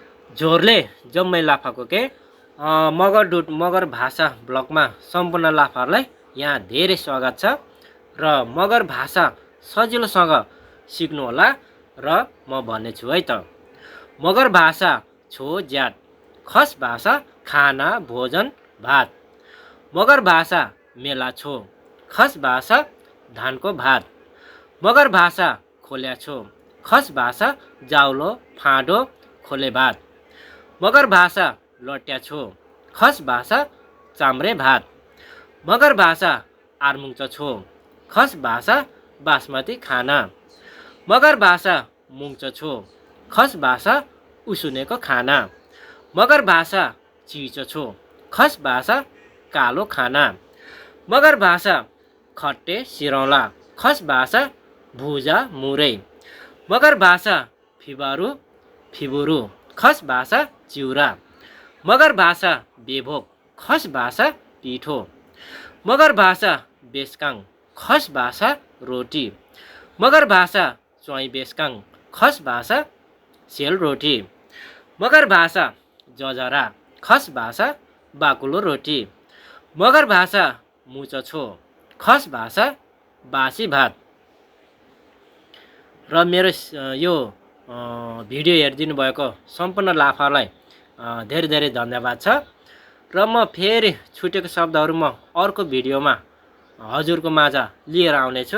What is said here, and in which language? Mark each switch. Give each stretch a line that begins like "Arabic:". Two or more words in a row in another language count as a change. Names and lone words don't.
Nepali: झोरले जम्मै लाफाको के मगर डुट मगर भाषा ब्लगमा सम्पूर्ण लाफाहरूलाई यहाँ धेरै स्वागत छ र मगर भाषा सजिलोसँग सिक्नुहोला र म भन्नेछु है त। मगर भाषा
Eastern Magar: छो ज्याट,
Nepali: खस भाषा खाना भोजन भात। मगर भाषा
Eastern Magar: मेला छो,
Nepali: खस भाषा धानको भात। मगर भाषा
Eastern Magar: खोल्या छो,
Nepali: खस भाषा जाउलो फाँडो खोले भात। मगर भाषा
Eastern Magar: लट्या छो,
Nepali: खस भाषा चाम्रे भात। मगर भाषा
Eastern Magar: आर्मुङ्च छो,
Nepali: खस भाषा बासमती खाना। मगर भाषा
Eastern Magar: मुङ्च छो,
Nepali: खस भाषा उसुनेको खाना। मगर भाषा
Eastern Magar: चिच छो,
Nepali: खस भाषा कालो खाना। मगर भाषा
Eastern Magar: खट्टे सिरौला,
Nepali: खस भाषा भुजा मुरै। मगर भाषा
Eastern Magar: फिबारु फिबुरु,
Nepali: खस भाषा चिउरा। मगर भाषा बेभोक, खस भाषा पिठो। मगर भाषा बेसकाङ, खस भाषा रोटी। मगर भाषा
Eastern Magar: च्वाइ बेसकाङ,
Nepali: खस भाषा सेलरोटी। मगर भाषा जजरा, खस भाषा बाकुलो रोटी। मगर भाषा
Eastern Magar: मुच छो,
Nepali: खस भाषा बासी भात। र मेरो यो भिडियो हेरिदिनु भएको सम्पूर्ण लाफालाई धेरै धेरै धन्यवाद छ। र म फेरि छुटेको शब्दहरू म अर्को भिडियोमा हजुरको माझ लिएर आउनेछु।